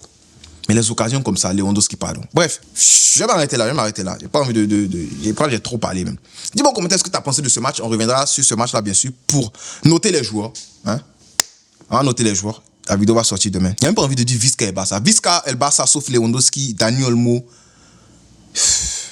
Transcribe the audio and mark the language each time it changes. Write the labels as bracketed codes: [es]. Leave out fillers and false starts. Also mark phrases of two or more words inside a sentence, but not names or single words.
[fr] Mais les occasions comme ça, Lewandowski, pardon. Bref, je vais m'arrêter là. J'ai pas envie j'ai trop parlé même. Dis-moi en commentaire ce que tu as pensé de ce match. On reviendra sur ce match-là, bien sûr, pour noter les joueurs. Hein? On va noter les joueurs. La vidéo va sortir demain. Il n'y a même pas envie de dire [ca] Visca et Barça. Visca et Barça, [fr] sauf Lewandowski, Dani Olmo.